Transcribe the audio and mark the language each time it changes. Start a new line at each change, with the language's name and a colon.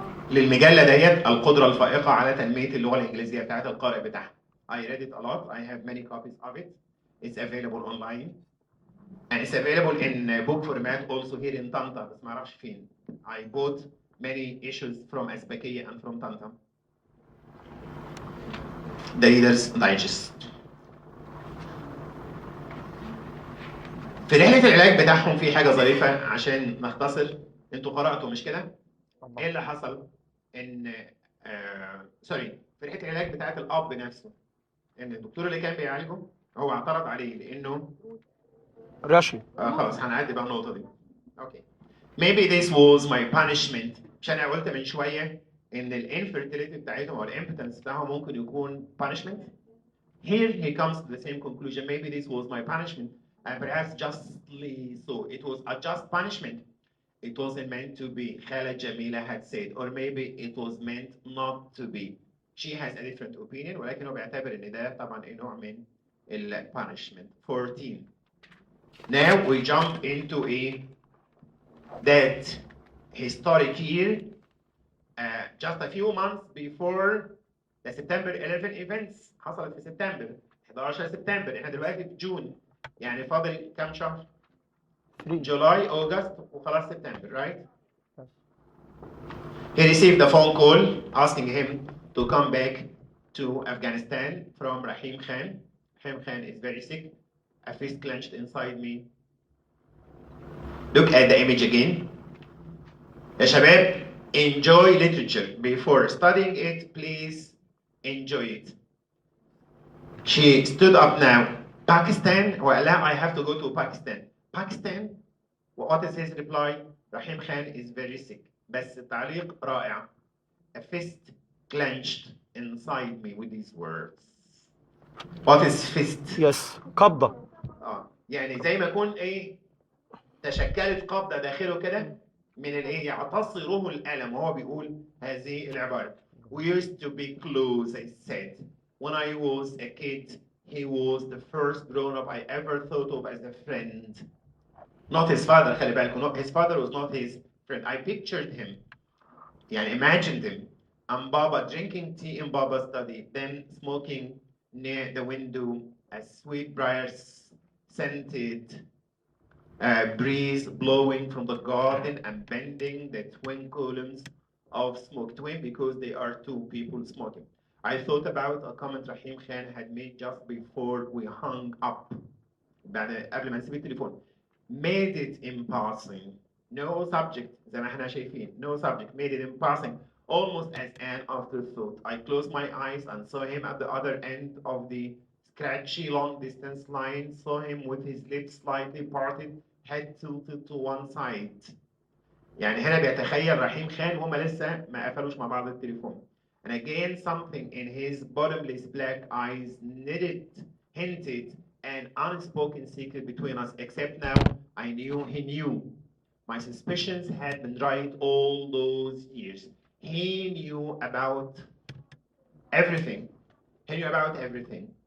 Arabic: للمجلة ديت القدرة الفائقة على تنمية اللغة الإنجليزية بتاعت القارئ بتاعها.
English: I read it a lot. I have many copies of it. It's available online. And it's available in book format also here in Tanta,
Arabic: بس ما أعرفش فين.
English: I bought many issues from Asbakia and from Tanta. The Reader's Digest.
Arabic: في رحلة العلاج بتاعهم في حاجة ظريفة عشان نختصر. انتوا قرأتوا مش كده؟ ايه اللي حصل؟ ان سوري، في رحلة العلاج بتاعت الأب نفسه، ان الدكتور اللي كان بيعالجه هو اعترض عليه لأنه رشي. خلاص هنعدي بقى النقطة دي.
English: Okay. Maybe this was my punishment.
Arabic: مش أنا قلت من شوية إن الانفيرتيليتي بتاعتهم أو الامبتنس بتاعهم ممكن يكون punishment.
English: Here he comes to the same conclusion. Maybe this was my punishment, and perhaps justly so. It was a just punishment. It wasn't meant to be. Khaled Jamila had said, or maybe it was meant not to be. She has a different opinion,
Arabic: ولكن هو بيعتبر إن ده طبعا نوع من ال punishment.
English: 14. Now we jump into that historic year, just a few months before the September 11 events.
Arabic: حصلت في سبتمبر 11 سبتمبر. احنا دلوقتي في جون، يعني فاضل كام شهر؟ جولاي أوغست وخلاص سبتمبر, right?
English: He received a phone call asking him to come back to Afghanistan from Rahim Khan. Rahim Khan is very sick. A fist clenched inside me. Look at the image again.
Arabic: يا شباب,
English: enjoy literature. Before studying it, please enjoy it. She stood up now. Pakistan, well, I have to go to Pakistan. Pakistan, what is his reply? Rahim Khan is very sick.
Arabic: بس التعليق رائع.
English: A fist clenched inside me with these words. What is fist? Yes, قبضة.
Arabic: يعني زي ما يكون تشكلت قبضة داخله كده من يعتصره الألم, وهو بيقول هذه العبارة.
English: We used to be close, I said. When I was a kid, he was the first grown-up I ever thought of as a friend. Not his father,
Arabic: خلي بالكم.
English: His father was not his friend. I pictured him, يعني imagined him, and Baba drinking tea in Baba's study, then smoking near the window, a sweet briar scented breeze blowing from the garden and bending the twin columns of smoke. Twin because they are two people smoking. I thought about a comment Rahim Khan had made just before we hung up.
Arabic: قبل ما نسيب التليفون.
English: Made it in passing. No subject,
Arabic: زي ما احنا شايفين.
English: No subject. Made it in passing. Almost as an afterthought. I closed my eyes and saw him at the other end of the scratchy long distance line. Saw him with his lips slightly parted, head tilted to one side.
Arabic: يعني هنا بيتخيل رحيم خان وهم لسه ما قفلوش مع بعض التليفون.
English: And again something in his bottomless black eyes hinted an unspoken secret between us, except now I knew he knew. My suspicions had been right all those years. He knew about everything. He knew about everything.